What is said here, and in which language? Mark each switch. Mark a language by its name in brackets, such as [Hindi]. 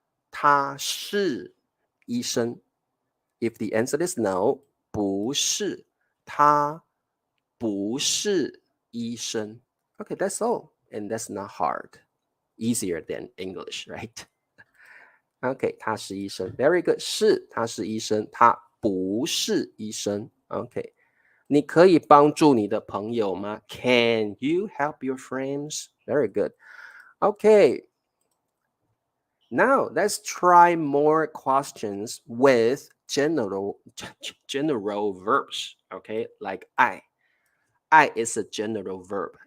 [Chinese] 他是医生. [English] If the answer is no, [Chinese] 不是. 他不是医生. [English] Okay, that's all. And that's not hard. Easier than English, right? Okay, [Chinese] 他是医生. [English] Very good. [Chinese] 是，他是医生，他不是医生。 [English] Okay. [Chinese] 你可以帮助你的朋友吗? [English] Can you help your friends? Very good. Okay. Now let's try more questions with general verbs. Okay, like I. I is a general verb.